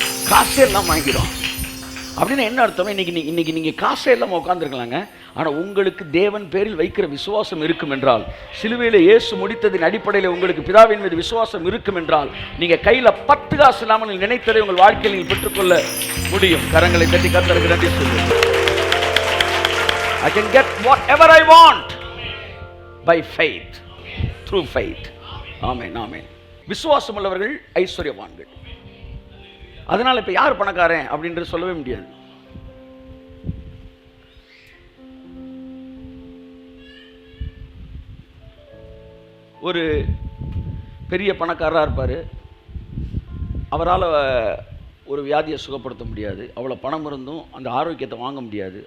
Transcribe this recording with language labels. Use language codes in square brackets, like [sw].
[ta] காசே இல்லாமல் வாங்கிடுவான் அப்படின்னு என்ன அர்த்தம்? இன்னைக்கு நீங்கள் காசே இல்லாமல் உட்காந்துருக்கலாங்க, ஆனால் உங்களுக்கு தேவன் பேரில் வைக்கிற விசுவாசம் இருக்கும் என்றால், சிலுவையில் இயேசு முடித்ததின் அடிப்படையில் உங்களுக்கு பிதாவின் மீது விசுவாசம் இருக்கும் என்றால், நீங்கள் கையில் 10 காசு இல்லாமல் நீங்கள் நினைத்ததை உங்கள் வாழ்க்கையில் நீங்கள் பெற்றுக்கொள்ள முடியும். கரங்களை தட்டி கர்த்தருக்கு நன்றி சொல்லுங்கள். [en] I can get whatever I want by faith, through faith. [ta] ஆமென், ஆமென். விசுவாசம் உள்ளவர்கள் ஐஸ்வர்யவான்கள். அதனால் இப்போ யார் பணக்காரன் அப்படின்றது சொல்லவே முடியாது. ஒரு பெரிய பணக்காரராக இருப்பார், அவரால் ஒரு வியாதியை சுகப்படுத்த முடியாது, அவ்வளோ பணம் இருந்தும் அந்த ஆரோக்கியத்தை வாங்க முடியாது.